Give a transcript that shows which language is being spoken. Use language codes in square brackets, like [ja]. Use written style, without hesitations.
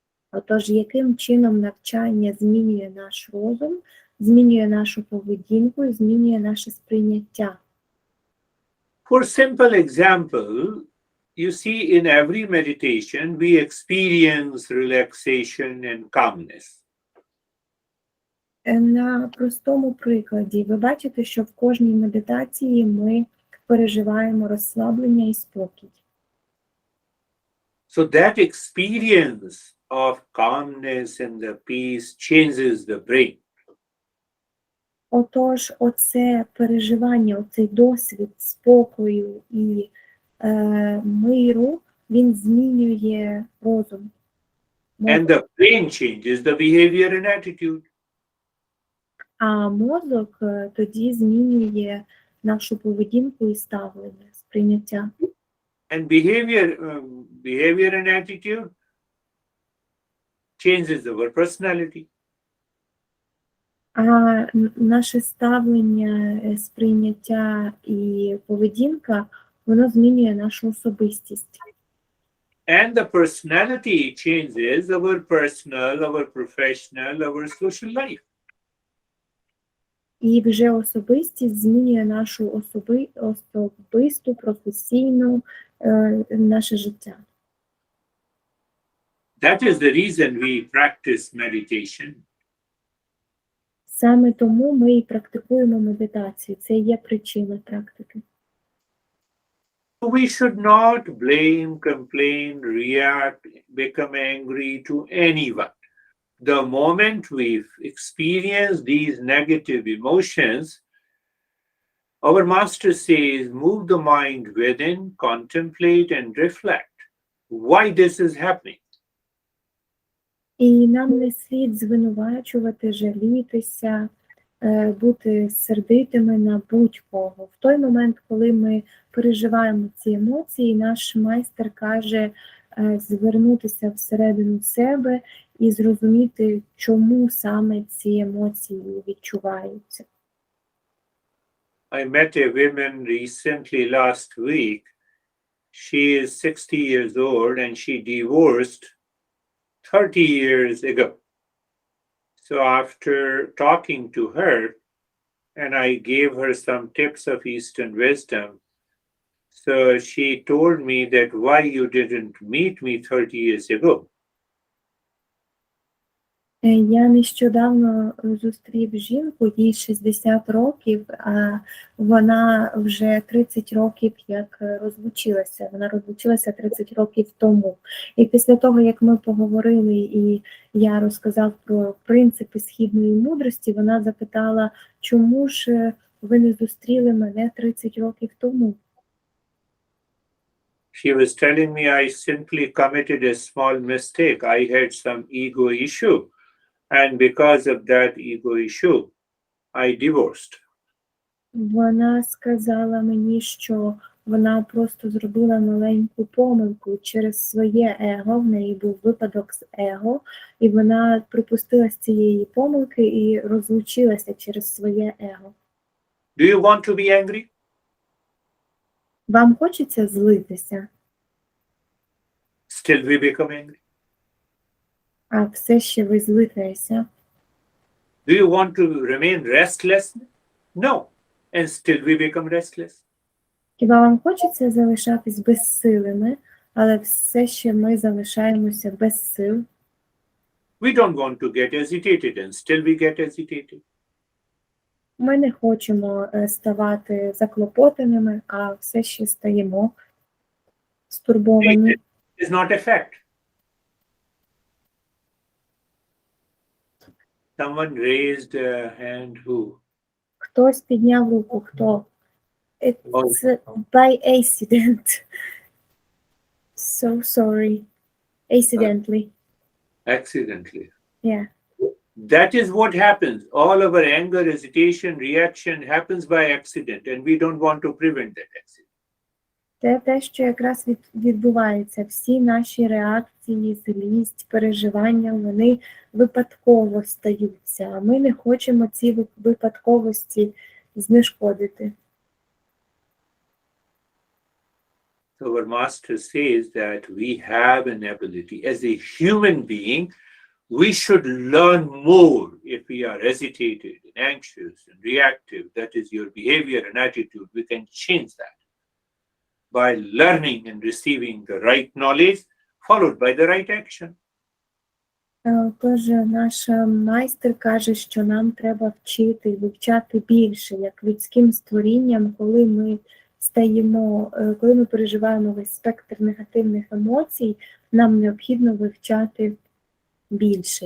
[uk] Отож, яким чином навчання змінює наш розум, змінює нашу поведінку і змінює наше сприйняття? [en] For simple example, you see in every meditation we experience relaxation and calmness. [uk] На простому прикладі ви бачите, що в кожній медитації ми переживаємо розслаблення і спокій. [en] So that experience of calmness and the peace changes the brain. [uk] Отож, оце переживання, оцей досвід спокою і миру, він змінює розум. [en] And the brain changes the behavior and attitude. [uk] А мозок тоді змінює нашу поведінку і ставлення, сприйняття. [en] And behavior and attitude changes our personality. [uk] А наше ставлення, сприйняття і поведінка, воно змінює нашу особистість. [en] And the personality changes our personal, our professional, our social life. [uk] І вже особистість змінює нашу особисту, професійну, наше життя. [en] That is the reason we practice meditation. [uk] Саме тому ми і практикуємо медитацію. Це є причина практики. [en] We should not blame, complain, react, become angry to anyone. The moment we experience these negative emotions, our master says, move the mind within, contemplate and reflect why this is happening. [uk] І нам не слід звинувачувати, жалітися, бути сердитими на будь-кого. В той момент, коли ми переживаємо ці емоції, наш майстер каже звернутися всередину себе і зрозуміти, чому саме ці емоції відчуваються. [en] I met a woman recently last week. She is 60 years old and she divorced 30 years ago. So after talking to her, and I gave her some tips of Eastern wisdom. So she told me that why you didn't meet me 30 years ago. [uk] Я нещодавно зустрів жінку, їй 60 років, а вона вже 30 років як розлучилася. Вона розлучилася 30 років тому. І після того, як ми поговорили, і я розказав про принципи східної мудрості, вона запитала, чому ж ви не зустріли мене 30 років тому? [en] She was telling me I simply committed a small mistake. I had some ego issue. And because of that ego issue, I divorced. [uk] Вона сказала мені, що вона просто зробила маленьку помилку через своє его, в неї був випадок з его, і вона припустилась цієї помилки і розлучилася через своє его. [en] Do you want to be angry? [uk] Вам хочеться злитися, [en] Still we become angry. [uk] а все ще ви злитеся? [en] Do you want to remain restless? No. And still we become restless. [uk] Хіба вам хочеться залишатись безсилими, але все ще ми залишаємося без сил? [en] We don't want to get agitated and still we get agitated. [uk] Ми не хочемо ставати заклопотаними, а все ще стаємо стурбовані. [en] It is not a fact. Someone raised a hand who? [uk] Хтось підняв руку, хто? [en] It's by accident. So sorry. Accidentally. Accidentally. Yeah. That is what happens. All of our anger, hesitation, reaction happens by accident, and we don't want to prevent that accident. [uk] Це те, що якраз відбувається. Всі наші реакції, злість, переживання, вони випадково стаються. А ми не хочемо ці випадковості знешкодити. [en] So our master says that we have an ability. As a human being, we should learn more if we are agitated and anxious and reactive. That is your behavior and attitude. We can change that by learning and receiving the right knowledge, followed by the right action. [uk] Тож наш майстер каже, що нам треба вчити і вивчати більше, як людським створінням, коли ми переживаємо весь спектр негативних емоцій, нам необхідно вивчати більше.